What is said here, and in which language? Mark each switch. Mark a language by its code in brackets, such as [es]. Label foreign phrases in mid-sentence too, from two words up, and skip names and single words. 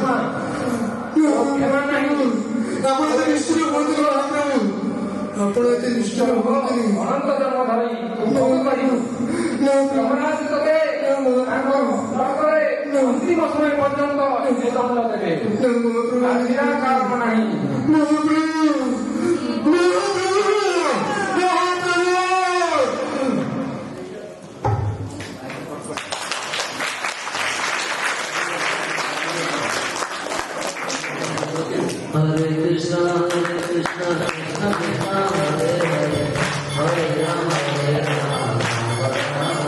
[or] ଆପଣ ତ ନିଷ୍ଠୁର ହୁଅନ୍ତୁ ମହାପ୍ରଭୁ। ଆପଣ ଏତେ ନିଷ୍ଠୁର ହୁଅନ୍ତୁନି। ଅନନ୍ତ ଜନ୍ମ ଧରି ଅନ୍ତିମ ସମୟ ପର୍ଯ୍ୟନ୍ତ ଦଣ୍ଡ ଦେବେ। କାରଣ ନାହିଁ। [sa] Hare Krishna, Hare Krishna, Krishna Krishna, Hare Hare, Hare Rama, Hare Rama, Rama